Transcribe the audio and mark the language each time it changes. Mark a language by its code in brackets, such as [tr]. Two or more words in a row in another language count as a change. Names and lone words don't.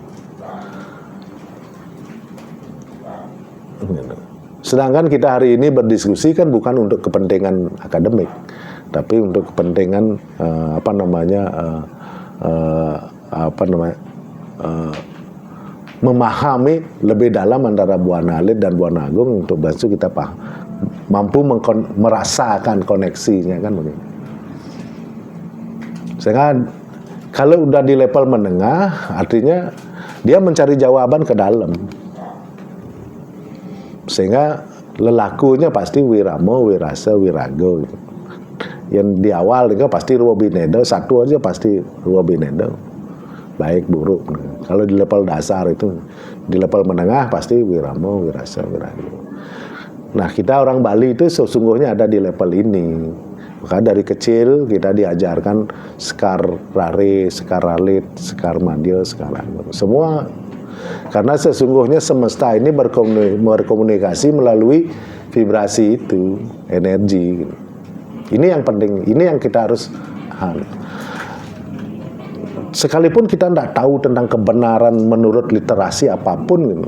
[id] Sedangkan kita hari ini berdiskusi kan bukan untuk kepentingan akademik, tapi untuk kepentingan memahami lebih dalam antara Buana Alit dan Buana Agung untuk bantu kita mampu merasakan koneksinya kan begitu. Sehingga kalau udah di level menengah, artinya dia mencari jawaban ke dalam. Sehingga lelakunya pasti wiramo, wirasa, wirago. Yang di awal itu pasti [ban] ruwa binedo, [id] satu aja pasti [ban] ruwa binedo. [id] Baik buruk. Kalau di level dasar itu, di level menengah pasti wiramo, wirasa, wirago. Nah, kita orang Bali itu sesungguhnya ada di level ini. Maka dari kecil kita diajarkan sekar rare, sekar alit, sekar madya, sekar agung. Semua karena sesungguhnya semesta ini berkomunikasi melalui vibrasi itu, energi. Ini yang penting, ini yang kita harus sekalipun kita tidak tahu tentang kebenaran menurut literasi apapun gitu.